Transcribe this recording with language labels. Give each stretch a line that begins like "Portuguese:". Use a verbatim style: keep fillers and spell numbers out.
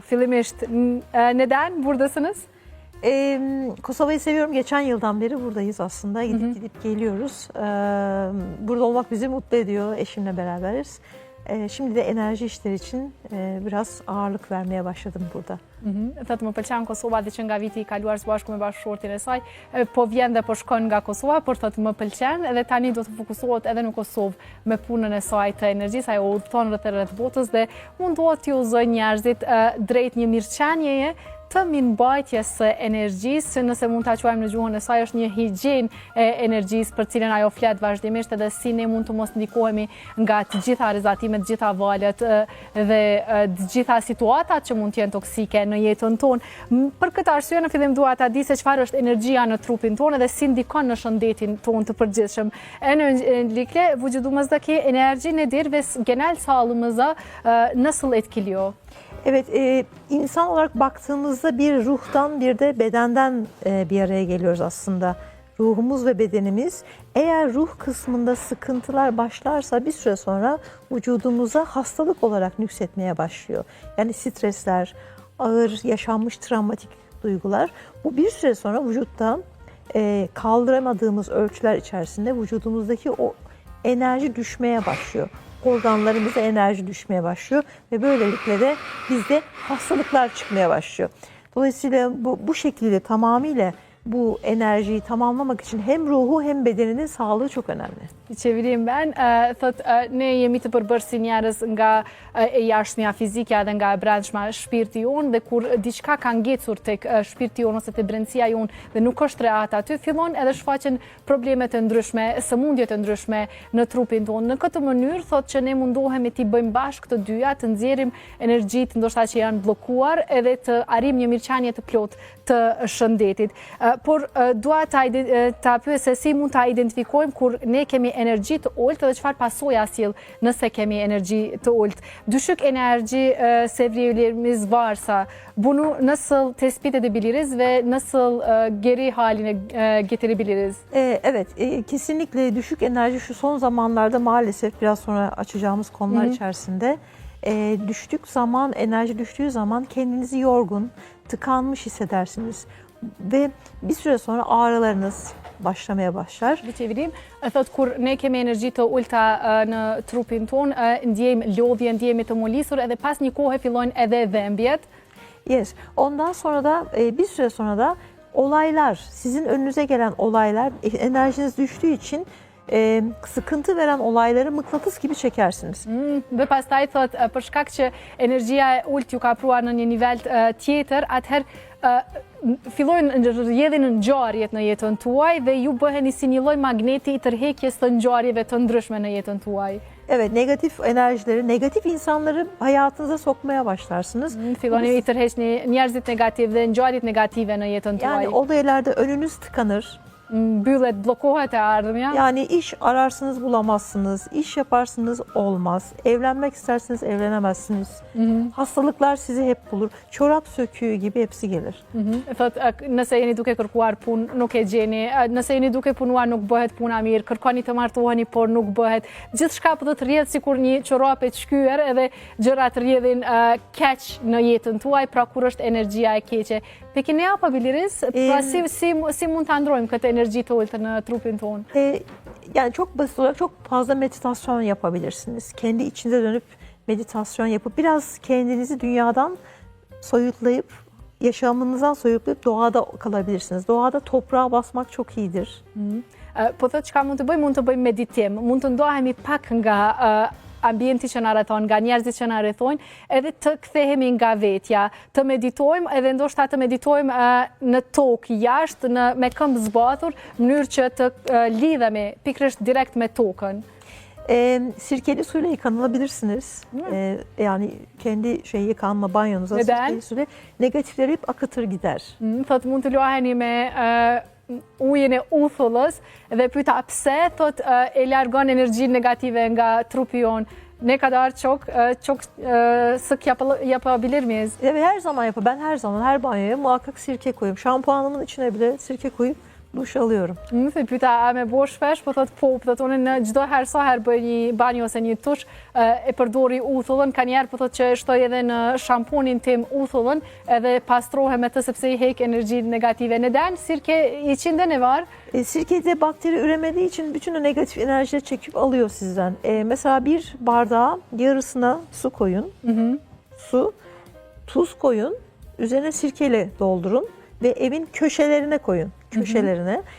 Albanian: Fillimisht
Turkish: neden buradasınız? Ee, Kosova'yı seviyorum. Geçen yıldan beri buradayız aslında. Gidip Hı-hı. gidip geliyoruz. Ee, burada olmak bizi mutlu ediyor. Eşimle beraberiz. Ee, şimdi de enerji işleri için e, biraz ağırlık vermeye başladım burada.
Albanian: Thëtë më pëlqen Kosova dhe që nga viti i kaluar së bashku me bashkëshortin e saj, po vjen dhe po shkon nga Kosova, por thëtë më pëlqen edhe tani do të fokusohet edhe në Kosovë me punën e saj të energjisë, ajo udhton rreth e rreth botës dhe mundohet t'ju uzoj njerëzit drejt një mirëqenjeje të mirëmbajtjes së energjisë, nëse mund ta quajmë në gjuhën e saj është një higjienë e energjisë për cilën ajo flet vazhdimisht edhe si ne mund të mos ndikohemi nga të gjitha rrezatimet, të gjitha valët dhe të gjitha situatat që mund të jenë toksike në jetën tonë. Për këtë arsye në fillim dua ta di se çfarë është energjia në trupin tonë dhe si ndikon në shëndetin tonë të përgjithshëm.
Turkish: Öncelikle vücudumuzdaki enerji nedir ve genel sağlığımıza nasıl etkiliyor? Evet, insan olarak baktığımızda bir ruhtan bir de bedenden bir araya geliyoruz aslında. Ruhumuz ve bedenimiz. Eğer ruh kısmında sıkıntılar başlarsa bir süre sonra vücudumuza hastalık olarak nüksetmeye başlıyor. Yani stresler, ağır yaşanmış travmatik duygular. Bu bir süre sonra vücutta kaldıramadığımız ölçüler içerisinde vücudumuzdaki o enerji düşmeye başlıyor. Organlarımıza enerji düşmeye başlıyor ve böylelikle de bizde hastalıklar çıkmaya başlıyor. Dolayısıyla bu, bu şekilde tamamıyla bu enerjiyi tamamlamak için hem ruhu hem bedeninin sağlığı çok önemli. Çevireyim ben.
Albanian: Thot ne jemi të përbërë si njerëz nga e jashtëmja fizike edhe nga e brendshma shpirti jon dhe kur diçka ka ngecur tek shpirti jon ose te brendësia jon dhe nuk është rehat aty, fillon edhe shfaqen probleme të ndryshme, sëmundje të ndryshme në trupin tonë. Në këtë mënyrë thot që ne mundohemi ti bëjmë bashkë këto dyja, të nxjerrim energjitë ndoshta që janë bllokuar edhe të arrijmë një mirëqenie të plotë të shëndetit. Por dua ta ta pyesë si mund ta identifikojmë kur ne kemi energji të ulët dhe çfarë pasoja sjell nëse kemi energji të ulët.
Turkish: Düşük enerji e, seviyelerimiz varsa bunu nasıl tespit edebiliriz ve nasıl e, geri haline e, getirebiliriz? E, evet, e, kesinlikle düşük enerji şu son zamanlarda maalesef biraz sonra açacağımız konular Hı-hı. içerisinde e, düştük zaman, enerji düştüğü zaman kendinizi yorgun, tıkanmış hissedersiniz. Ve bir süre sonra ağrılarınız başlamaya başlar. Bir çevireyim.
Albanian: Thot kur ne kemi energji të ulta në trupin ton, ndjejmë lodhje, ndjehemi të molisur edhe pas një kohe fillojnë edhe dhëmbjet.
English: Yes.
Turkish: Ondan sonra da bir süre sonra da olaylar, sizin önünüze gelen olaylar enerjiniz düştüğü için E, sıkıntı veren olayları mıknatıs gibi çekersiniz.
Albanian: Hmm, dhe pastaj thot për shkak që energjia e ultë ju ka pruar në një nivel tjetër, atëherë uh, fillojnë rrjedhin ngjarjet në jetën tuaj dhe ju bëheni si një lloj magneti i tërhekjes të ngjarjeve të ndryshme në jetën tuaj.
Turkish: Evet, negatif enerjileri, negatif insanları hayatınıza sokmaya başlarsınız.
Albanian: Hmm, fillojnë i tërheqni njerëzit negativ dhe ngjarjet negative në jetën tuaj.
Turkish: Yani olaylarda önünüz tıkanır. Büllet blokohet ağrım ya. Yani iş ararsınız bulamazsınız, iş yaparsınız olmaz, evlenmek isterseniz evlenemezsiniz. Hı-hı. Hastalıklar sizi hep bulur, çorap söküğü gibi hepsi gelir.
Albanian: Thot nëse jeni duke kërkuar punë, nuk e gjeni, nëse jeni duke punuar nuk bëhet puna mirë, kërkoni të martoheni por nuk bëhet. Gjithçka po do të rrjedh sikur një çorap e çkyer edhe gjërat rrjedhin uh, keq në jetën tuaj, pra kur është energjia e keqe.
Turkish: Peki ne yapabiliriz?
Albanian: Pra si, si, si mund ta ndrojmë këtë enerji të ultë në trupin ton?
Turkish: E, yani çok basit olarak çok fazla meditasyon yapabilirsiniz. Kendi içinize dönüp meditasyon yapıp biraz kendinizi dünyadan soyutlayıp, yaşamınızdan soyutlayıp doğada kalabilirsiniz. Doğada toprağa basmak çok iyidir. Hmm.
Albanian: E, po thot çka mund të bëjmë? Mund të bëjmë meditim, mund të ndohemi pak nga... Uh, ambienti që na rrethon, nga njerëzit që na rrethojnë, edhe të kthehemi nga vetja, të meditojmë edhe ndoshta të meditojmë uh, në tokë, jashtë, në me këmbë zbatur, mënyrë që të uh, lidhemi pikërisht direkt me tokën.
Turkish: E, sirkeli suyla yıkanılabilirsiniz. E, yani kendi şey yıkanma banyonuza Neden? Sirkeli suyla negatifleri hep akıtır gider.
Albanian: Hmm, thot mund të luaheni me uh, ujin e uthullës dhe pyta pse thot e largon energjinë negative nga trupi jon.
Turkish: Ne kadar çok çok sık yapabilir miyiz? Evet, her zaman yapar. Ben her zaman her banyoya muhakkak sirke koyuyorum. Şampuanımın içine bile sirke koyup dush alıyorum.
Albanian: Më thë pyta a me bo shpesh, po thot po, po thot unë në çdo herë sa herë bëj një banjë ose një tush e përdori uthullën, ka njerë po thot që shtoj edhe në shamponin tim uthullën edhe pastrohem me të sepse i hek enerji negative.
Turkish: Neden? Sirke içinde ne var? E, sirkede bakteri üremediği için bütün o negatif enerjileri çekip alıyor sizden. E, mesela bir bardağa yarısına su koyun, hı hı. su, tuz koyun, üzerine sirkeyle doldurun ve evin köşelerine koyun. Köşelerine. Hı-hı.